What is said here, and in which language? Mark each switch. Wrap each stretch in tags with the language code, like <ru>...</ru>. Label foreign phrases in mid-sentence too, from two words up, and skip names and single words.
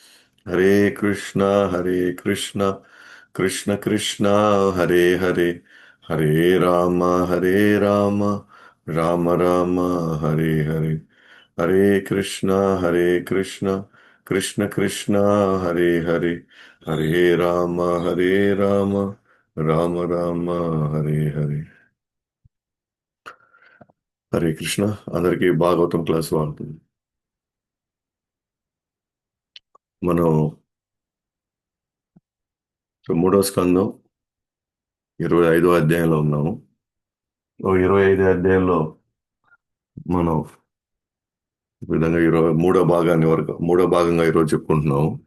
<sa>हरे कृष्णा कृष्ण कृष्णा हरे हरे हरे राम राम राम हरे हरे. हरे कृष्णा कृष्ण कृष्णा हरे राम राम राम हरे हरे.</sa> <te>హరే కృష్ణ. అందరికీ భాగవతం క్లాస్ వాడుతుంది. మనం మూడో స్కందం 25వ అధ్యాయంలో ఉన్నాము. 25వ అధ్యాయంలో మనం ఈ విధంగా మూడో భాగంగా ఈరోజు చెప్పుకుంటున్నాము.</te>